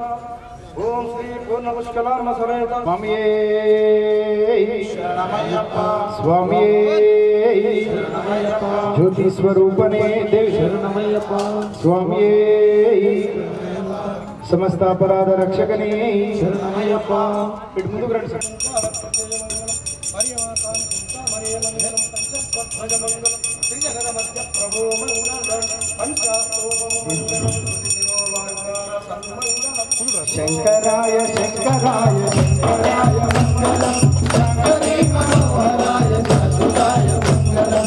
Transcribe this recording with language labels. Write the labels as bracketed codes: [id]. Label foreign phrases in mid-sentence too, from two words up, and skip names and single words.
[sa] ओम श्री पूर्णपुष्कलाम्ब समेत [ml] സ്വാമി സ്വാമി ജ്യോതി സ്വരൂപനേ ദേവ സ്വാമി സമസ്ത അപരാധ രക്ഷകനേ [te] ముందుకు రండి [sa] शङ्कराय शङ्कराय शङ्कराय मङ्गलं शङ्करी मनोहराय शाश्वताय मङ्गलं